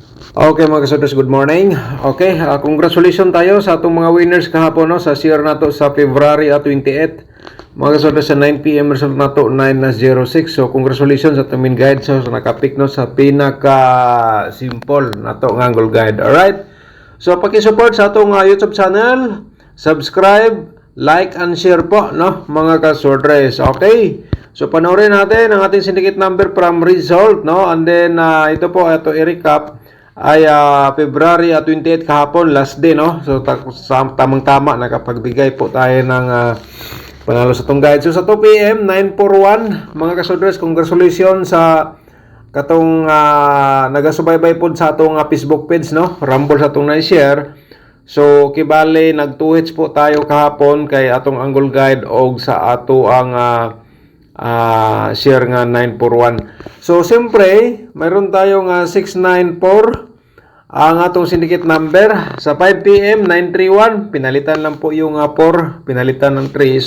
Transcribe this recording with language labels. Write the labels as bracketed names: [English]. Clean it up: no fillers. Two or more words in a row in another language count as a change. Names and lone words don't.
[Cebuano] Okay mga kasodres, [English] good morning. [Cebuano] Okay, congratulations tayo sa atong mga winners kahapon no, sa share nato sa February 28. Mga kasodres sa 9 PM result nato 9:06. So congratulations sa atong [English] main guide [Cebuano] so nakapick no sa pinaka simple nato nga [English] angle guide. [Cebuano] Alright. So paki-support sa atong YouTube channel, [English] subscribe, like and share [Cebuano] po no mga kasodres. Okay. [Filipino] So panoorin natin ang ating [English] syndicate number [Filipino] from result no, [English] and then [Filipino] ito i-recap ay February 28 kahapon, last day no. So tamang-tama nakapagbigay po tayo ng panalo sa tong guide. [Cebuano] So sa 2 PM 941 mga kasodres, congratulations sa katong nagasubaybay po sa atong Facebook page no, Rumble sa atong na-share. So kibali nag 2 hits po tayo kahapon kay atong [English] angle guide [Cebuano] og sa ato ang share nga 941. [Filipino] So siyempre mayroon tayong 694 ang atong [English] syndicate number. [Filipino] Sa 5 PM 931 pinalitan lang po yung 4, pinalitan ng 3.